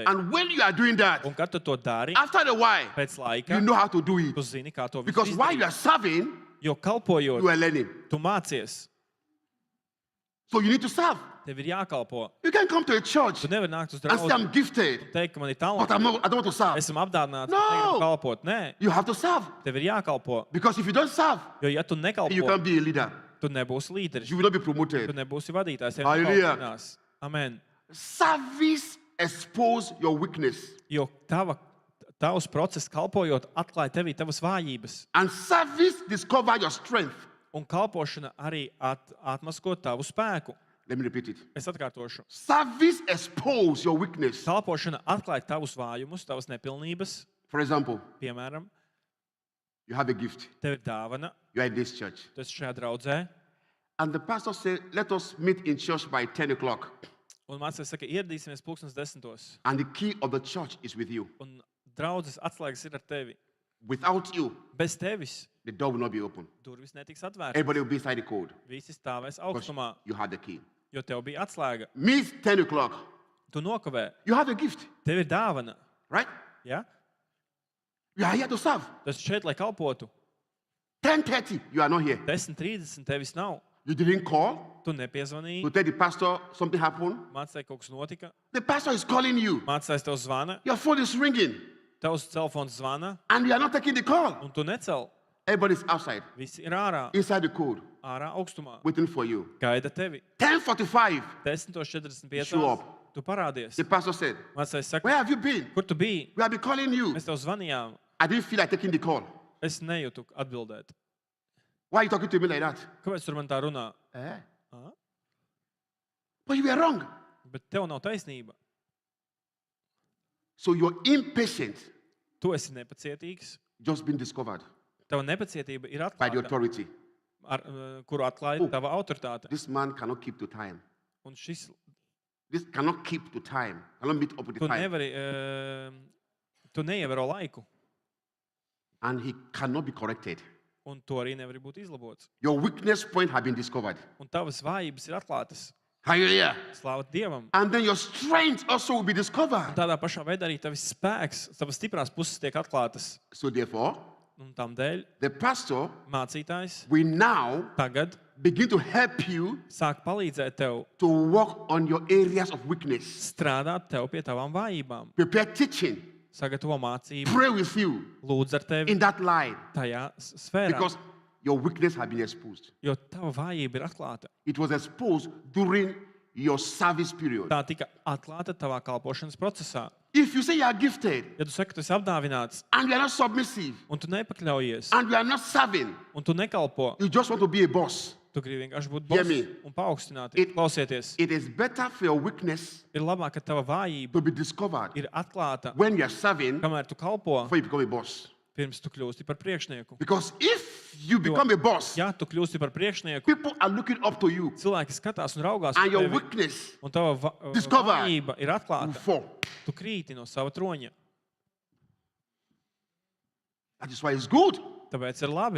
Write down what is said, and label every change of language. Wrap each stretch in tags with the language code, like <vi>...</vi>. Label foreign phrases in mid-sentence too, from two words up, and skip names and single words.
<en>And when you are doing that,</en> <lv>Un kad tu to dari,</lv> <en>after a while,</en> <lv>pēc laika,</lv> <en>you know how to do it.</en> <lv>tu zini, kā to visu</lv> <en>Because while you</en> <lv>izdarīt.</lv> <en>are serving,</en> <lv>Jo kalpojot,</lv> <en>you are learning.</en> <lv>tu mācies,</lv> <en>So you need to serve.</en> <lv>tev ir jākalpo.</lv> <en>You can come to a church</en> <lv>Tu nevari nākt uz</lv> <en>and say,</en> <lv>draugu,</lv> <en>I'm gifted,</en> <lv>teikt, ka man ir</lv> <en>but</en> <lv>talants,</lv> <en>I don't want to serve.</en> <lv>esmu apdāvināts,</lv> <en>No!</en> <lv>negribu kalpot. Nē,</lv> <en>You have to serve.</en> <lv>tev ir jākalpo.</lv> <en>Because if you don't serve,</en> <lv>Jo ja tu</lv> <en>you</en> <lv>nekalpo,</lv> <en>can't be a leader.</en> <lv>tu nebūsi līderis,</lv> <en>You will not be</en> <lv>tu</lv> <en>promoted.</en> <lv>nebūsi vadītājs. tev</lv> <en>Hallelujah.</en> <lv>nekalpinās.</lv> <en>Amen. Service expose your weakness.</en> <lv>Jo tavs process kalpojot atklāja tevī tavas vājības.</lv> <en>And service discover your strength.</en> <lv>Un kalpošana arī atmasko tavu spēku.</lv> <en>Let me repeat it.</en> <lv>Es atkārtošu.</lv> <en>Service expose your weakness.</en> <lv>Kalpošana atklāja tavus vājumus, tavas nepilnības.</lv> <en>For example,</en> <lv>Piemēram,</lv> <en>you have a gift.</en> <lv>tev ir dāvana,</lv> <en>You are in this church.</en> <lv>tu esi šajā draudzē,</lv> <en>And the pastor said, let us meet in church by 10 o'clock.</en> <lv>un mācekļi saka, ieradīsimies 10:10.</lv> <en>And the key of the church is with you.</en> <lv>Un draudzes atslēgas ir ar tevi.</lv> <en>Without you,</en> <lv>Bez tevis</lv> <en>the door will not be open.</en> <lv>durvis netiks atvērtas.</lv> <en>Everybody will be inside the code.</en> <lv>Visi stāvēs</lv> <en>Because</en> <lv>augstumā,</lv> <en>you have the key.</en> <lv>jo tev bija atslēga.</lv> <en>Meet 10 o'clock.</en> <lv>Tu nokavē,</lv> <en>You have a gift,</en> <lv>tev ir dāvana.</lv> <en>right?</en> <lv>Ja?</lv> <en>You are here to serve.</en> <lv>Tas šeit, lai kalpotu.</lv> <en>10:30, you are not here.</en> <lv>10:30 tevis nav.</lv> <en>You didn't call</en> <lv>Tu nepiezvanīji,</lv> <en>to tell the pastor something happened.</en> <lv>mācēji kaut kas notika,</lv> <en>The pastor is calling you.</en> <lv>mācējs tev zvana,</lv> <en>Your phone is ringing.</en> <lv>tavs telefons zvana,</lv> <en>and you are not taking the call.</en> <lv>un tu necel.</lv> <en>Everybody's outside,</en> <lv>Visi ir ārā,</lv> <en>inside the code,</en> <lv>ārā augstumā.</lv> <en>waiting for you.</en> <lv>Gaida tevi.</lv> <en>10:45,</en> <lv>10:45.</lv> <en>Show up.</en> <lv>Tu parādies.</lv> <en>the pastor said,</en> <lv>Mācais saka,</lv> <en>where have you been?</en> <lv>kur tu biji?</lv> <en>We have been calling you.</en> <lv>Mēs tev zvanījām.</lv> <en>I didn't feel like taking the call.</en> <lv>Es nejūtu atbildēt.</lv> <en>Why are you talking to me like that?</en> <lv>Kāpēc tur man tā runā?</lv> <en>Eh?</en> <lv>Ā?</lv> <en>But you were wrong.</en> <lv>Bet tev nav taisnība.</lv> <en>So you're impatient,</en> <lv>Tu esi nepacietīgs.</lv> <en>just been discovered</en> <lv>Tava nepacietība ir</lv> <en>by the</en> <lv>atklāta,</lv> <en>authority.</en> <lv>kuru atklāja tava autoritāte.</lv> <en>This man cannot keep to time.</en> <lv>Un šis,</lv> <en>This cannot keep to time. Cannot meet up with the</en> <lv>tu</lv> <en>time.</en> <lv>nevari, tu neievēro laiku.</lv> <en>And he cannot be corrected.</en> <lv>Un tu arī nevari būt izlabots.</lv> <en>Your weakness point has been discovered.</en> <lv>Un tavas vājības ir atklātas.</lv> <en>Hallelujah.</en> <lv>Slāva Dievam.</lv> <en>And then your strength also will be</en> <lv>Un</lv> <en>discovered.</en> <lv>tādā pašā veidā arī tavs spēks, tavas stiprās puses tiek atklātas.</lv> <en>So therefore,</en> <lv>Un tam dēļ</lv> <en>the pastor</en> <lv>mācītājs</lv> <en>will now</en> <lv>tagad</lv> <en>begin to help you</en> <lv>sāk palīdzēt tev</lv> <en>to work on your areas of weakness.</en> <lv>strādāt tev pie tavām vājībām.</lv> <en>Prepare teaching.</en> <lv>Sagatavo mācību,</lv> <en>Pray with you</en> <lv>lūdz ar tevi</lv> <en>in that line</en> <lv>tajā sfērā.</lv> <en>because your weakness has been exposed.</en> <lv>Jo tava vājība ir atklāta.</lv> <en>It was exposed during your service period.</en> <lv>Tā tika atklāta tavā kalpošanas procesā.</lv> <en>If you say you are gifted</en> <lv>Ja tu saki, tu esi apdāvināts</lv> <en>and you are not submissive</en> <lv>un tu nepakļaujies</lv> <en>and you are not serving,</en> <lv>un tu nekalpo,</lv> <en>you just want to be a boss,</en> <lv>tu gribi vienkārši būt</lv> <en>Hear</en> <lv>boss</lv> <en>me.</en> <lv>un paaugstināt.</lv> <en>It-</en> <lv>Klausieties,</lv> <en>it is better for your weakness</en> <lv>ir labāk, ka tava vājība</lv> <en>to be discovered</en> <lv>ir atklāta,</lv> <en>when you are serving</en> <lv>kamēr tu kalpo,</lv> <en>before you become a boss.</en> <lv>pirms tu kļūsti par priekšnieku.</lv> <en>Because if you become a boss,</en> <lv>Ja tu kļūsti par priekšnieku,</lv> <en>people are looking up to you</en> <lv>cilvēki skatās un raugās</lv> <en>and</en> <lv>uz</lv> <en>your</en> <lv>tevi,</lv> <en>weakness</en> <lv>un tava</lv> <en>discovered.</en> <lv>vājība ir</lv> <en>will</en> <lv>atklāta.</lv> <en>fall.</en> <lv>Tu krīti no sava troņa.</lv> <en>That is why it's good to</en> <lv>Tāpēc ir labi</lv>